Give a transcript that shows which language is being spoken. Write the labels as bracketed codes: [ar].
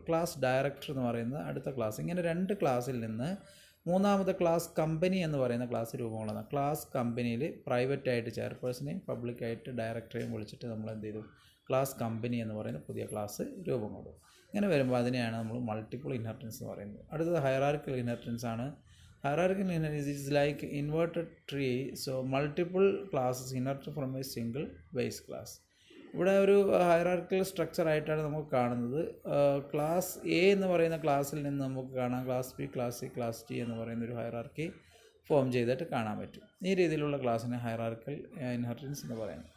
[ml] Class director എന്ന് പറയുന്നത് അടുത്ത ക്ലാസ്. ഇങ്ങനെ രണ്ട് ക്ലാസ്സിൽ നിന്ന് മൂന്നാമത്തെ ക്ലാസ് കമ്പനി എന്ന് പറയുന്ന ക്ലാസ് രൂപം കൊള്ളുന്നത്. ക്ലാസ് കമ്പനിയിൽ പ്രൈവറ്റായിട്ട് ചെയർപേഴ്സണെയും പബ്ലിക്കായിട്ട് ഡയറക്ടറെയും വിളിച്ചിട്ട് നമ്മൾ എന്ത് ചെയ്തു, ക്ലാസ് കമ്പനി എന്ന് പറയുന്ന പുതിയ ക്ലാസ് രൂപം കൊള്ളും. ഇങ്ങനെ വരുമ്പോൾ അതിനെയാണ് നമ്മൾ മൾട്ടിപ്പിൾ ഇൻഹെറിറ്റൻസ് എന്ന് പറയുന്നത്. അടുത്തത് ഹയറാർക്കിക്കൽ ഇൻഹെറിറ്റൻസ് ആണ്. [en] Hierarchical inheritance is like inverted tree, so multiple classes inherit from a single base class. [ml] ഇവിടെ ഒരു ഹയറാർക്കിക്കൽ സ്ട്രക്ചർ ആയിട്ടാണ് നമുക്ക് കാണുന്നത്. ക്ലാസ് എ എന്ന് പറയുന്ന ക്ലാസ്സിൽ നിന്ന് നമുക്ക് കാണാം class B, class C, class T എന്ന് പറയുന്ന ഒരു ഹയറാർക്കി ഫോം ചെയ്തിട്ട് കാണാൻ പറ്റും. ഈ രീതിയിലുള്ള ക്ലാസ്സിനെ ഹയറാർക്കിക്കൽ ഇൻഹെറിറ്റൻസ് എന്ന് പറയുന്നത്.